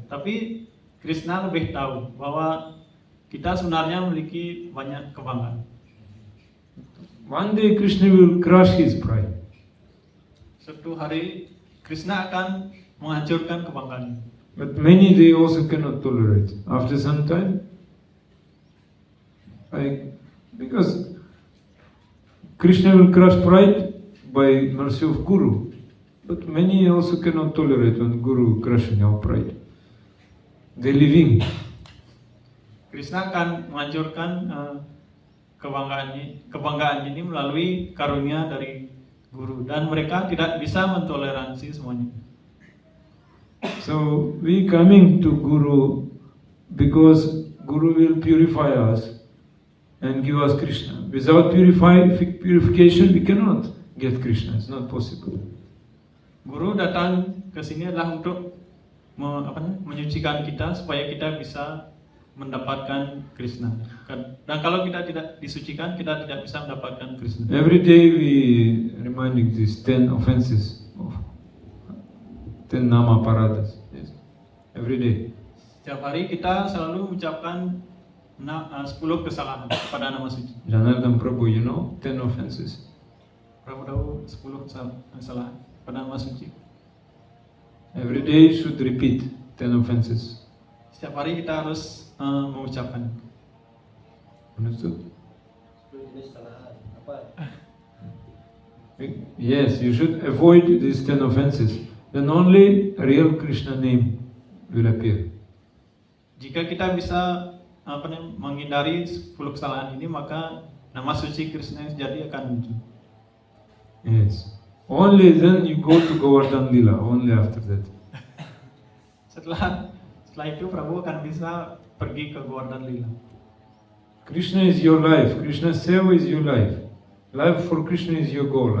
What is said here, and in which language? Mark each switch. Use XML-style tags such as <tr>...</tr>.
<id>Tapi Krishna lebih tahu bahwa kita sebenarnya memiliki banyak kebanggaan.</id> <en>One day Krishna will crush his pride.</en> <id>Suatu hari Krishna akan menghancurkan kebanggaan.</id> <en>But many they also cannot tolerate. After some time, because Krishna will crush pride by mercy of Guru. But many also cannot tolerate when Guru crushing our pride. They living.</en> <id>Krishna akan menghancurkan kebanggaan ini melalui karunia dari Guru, dan mereka tidak bisa mentoleransi semuanya.</id> <en>So we coming to Guru because Guru will purify us and give us Krishna. Without purification, we cannot get Krishna. It's not possible.</en> <id>Guru datang ke sini adalah untuk menyucikan kita supaya kita bisa mendapatkan Krishna. Dan kalau kita tidak disucikan, kita tidak bisa mendapatkan Krishna.</id> <en>Every day we reminding these 10 offenses of 10 nama paradas. Yes. Every day.</en> <id>Setiap hari kita selalu mengucapkan 10 kesalahan pada nama suci.</id> <en>Janardhan Prabhu, you know 10 offenses.</en> <id>Prabhu tahu 10 kesalahan pada nama suci.</id> <en>Every day should repeat 10 offenses.</en> <id>Setiap hari kita harus mengucapkan.</id> <en>Understood?</en> <id>10 jenis kesalahan apa?</id> <en>Yes, you should avoid these 10 offenses. Then only real Krishna name will appear.</en> <id>Jika kita bisa menghindari 10 kesalahan ini, maka nama suci Krishna jadi akan muncul.</id> <en>Yes. Only then you go to Govardhan Lila, only after that.</en> <id>Setelah itu Prabhu akan bisa pergi ke Govardhan Lila.</id> <en>Krishna is your life. Krishna Seva is your life. Life for Krishna is your goal.</en>